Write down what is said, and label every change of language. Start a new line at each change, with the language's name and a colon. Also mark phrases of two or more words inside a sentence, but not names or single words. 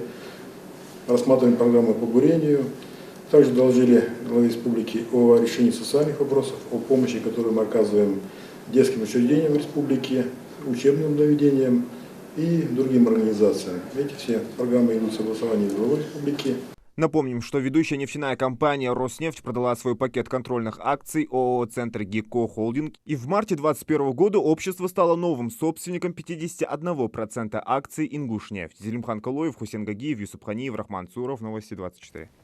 Russian: Рассматриваем программы по бурению. Также доложили главе республики о решении социальных вопросов, о помощи, которую мы оказываем детским учреждениям республики, учебным заведениям и другим организациям. Эти все программы идут в согласовании с главой республики. Напомним, что ведущая нефтяная компания «Роснефть» продала свой пакет контрольных акций ООО «Центр ГИКО Холдинг». И в марте 2021 года общество стало новым собственником 51% акций «Ингушнефть». Зелимхан Калоев, Хусен Гагиев, Юсуп Ханиев, Рахман Цуров. Новости 24.